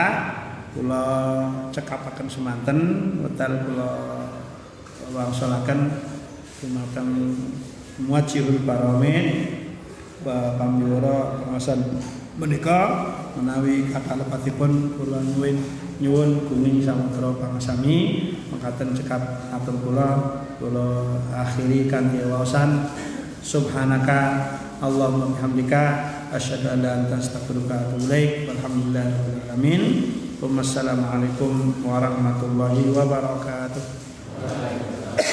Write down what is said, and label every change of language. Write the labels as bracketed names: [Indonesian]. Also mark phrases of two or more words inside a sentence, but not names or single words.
[Javanese] Kula cekapaken semanten wekdal kula wangsulaken dumateng Muwajjihul Baramin wa pambiwara pengawasan menika menawi katalepatipun kula nyuwun gunging samudra pangasami mekaten cekap atur kula akhiri kanthi waosan [Arabic] سبحانك اللهم بحمدك أشهد أن لا إله إلا أنت أستغفرك وأتوب إليك. والحمد لله رب العالمين والسلام عليكم ورحمة الله وبركاته.